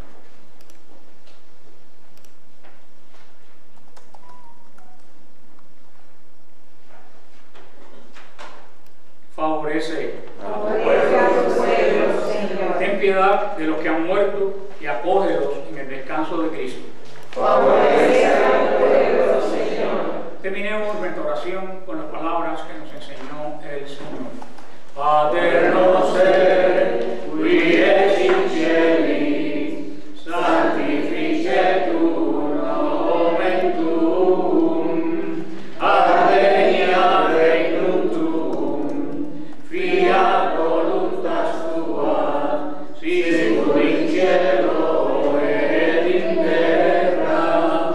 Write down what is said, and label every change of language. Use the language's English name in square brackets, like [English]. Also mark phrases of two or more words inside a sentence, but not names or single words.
[Spanish] Favorece a tu pueblo, Señor. Ten piedad de los que han muerto y acógelos en el descanso de Cristo. Favorece a tu pueblo, Señor. Terminemos nuestra oración con las palabras que nos enseñó el Señor. [Latin] Pater noster, qui es in cieli, sanctificetur nomen tuum, adveniat regnum tuum, fiat voluntas tua, sicut in cielo et in terra.